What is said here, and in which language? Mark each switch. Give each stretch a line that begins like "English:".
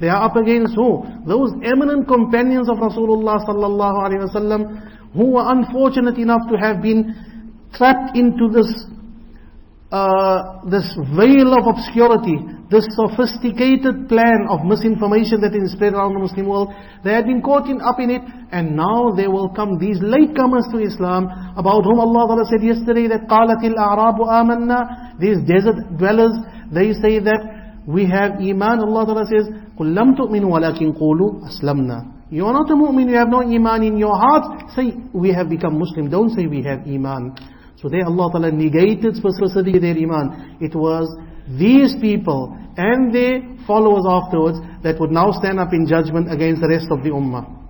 English: They are up against who? Those eminent companions of Rasulullah sallallahu alayhi wasallam, who were unfortunate enough to have been trapped into this veil of obscurity, this sophisticated plan of misinformation that is spread around the Muslim world. They had been caught up in it, and now they will come, these latecomers to Islam, about whom Allah Ta'ala said yesterday that
Arabic: قَالَتِ الْأَعْرَابُ آمَنَّا,
English: these desert dwellers, they say that we have iman. Allah Ta'ala says,
Arabic: قُلْ لَمْ تُؤْمِنُوا وَلَكِنْ قُولُوا أَسْلَمْنَا.
English: You are not a mu'min, you have no iman in your heart. Say, we have become Muslim. Don't say we have iman. So there Allah Ta'ala negated specifically their iman. It was these people and their followers afterwards that would now stand up in judgment against the rest of the ummah.